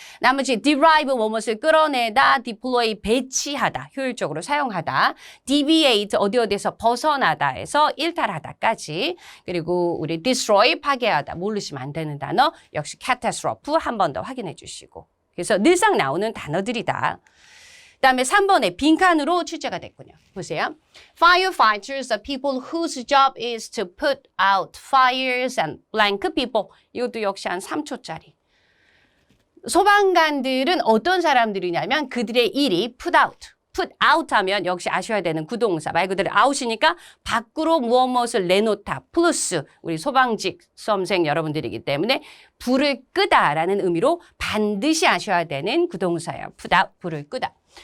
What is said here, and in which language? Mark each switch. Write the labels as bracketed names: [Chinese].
[Korean] 나머지 derive, 무엇을 끌어내다, deploy, 배치하다, 효율적으로 사용하다, deviate, 어디에서 벗어나다에서 일탈하다까지, 그리고 우리 destroy, 파괴하다, 모르시면 안 되는 단어, 역시 catastrophe 한 번 더 확인해 주시고. 그래서 늘상 나오는 단어들이다. 그다음에 3번에 빈칸으로 출제가 됐군요. 보세요. [English] Firefighters are people whose job is to put out fires and blank people. [Korean] 이것도 역시 한 3초짜리. 소방관들은 어떤 사람들이냐면 그들의 일이 [English] put out [Korean] 하면 역시 아셔야 되는 구동사. 말 그대로 out이니까 밖으로 무엇을 내놓다. 플러스 우리 소방직 수험생 여러분들이기 때문에 불을 끄다라는 의미로 반드시 아셔야 되는 구동사예요. [English] put out, [Korean] 불을 끄다.